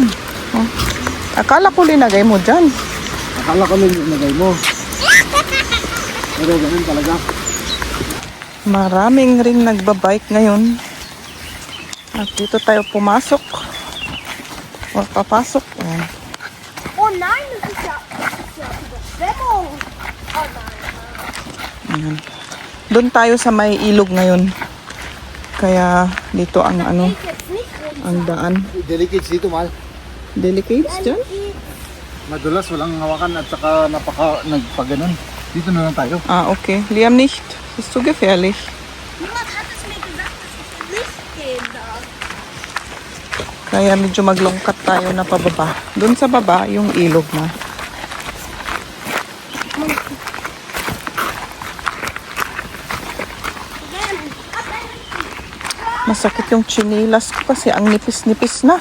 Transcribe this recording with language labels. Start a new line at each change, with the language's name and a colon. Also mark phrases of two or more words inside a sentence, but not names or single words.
Filipino: Akala ko linagay mo dyan. Akala ko lang yung nagay mo. Pero ganun talaga. Maraming ring nagbabike ngayon. At dito tayo pumasok. O papasok. Ayan.
German: Oh nein, das ist ja Schwemmung. Oh nein.
Filipino: Ayan. Doon tayo sa may ilog ngayon. Kaya dito ang
German: Jetzt nicht rum.
Filipino: ang daan. Delicates dito, mahal. Delicates dyan? Madulas, walang hawakan at saka nagpaganon. Dito na lang tayo.
German: Okay. Liam nicht. Ist zu gefährlich. Niemand hat es mir gesagt, dass es nicht gehen darf.
Filipino: Kaya medyo maglongkat tayo na pababa. Doon sa baba, yung ilog na. Masakit yung chinilas ko kasi ang nipis-nipis na.